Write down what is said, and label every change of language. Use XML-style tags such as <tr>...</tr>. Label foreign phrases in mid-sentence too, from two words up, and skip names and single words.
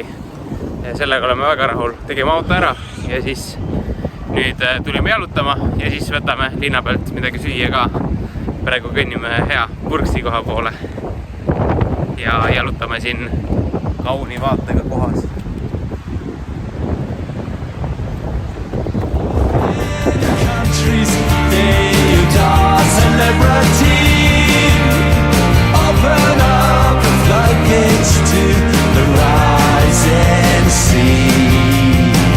<et>Sellega oleme väga rahul. Tegime auto ära ja siis nüüd tulime jalutama ja siis võtame linna pealt midagi süüa ka. Praegu kõnnime hea Purksi koha poole ja jalutame siin kauni vaatega kohas.</et> <en>Open up the floodgates to the rising sea.</en>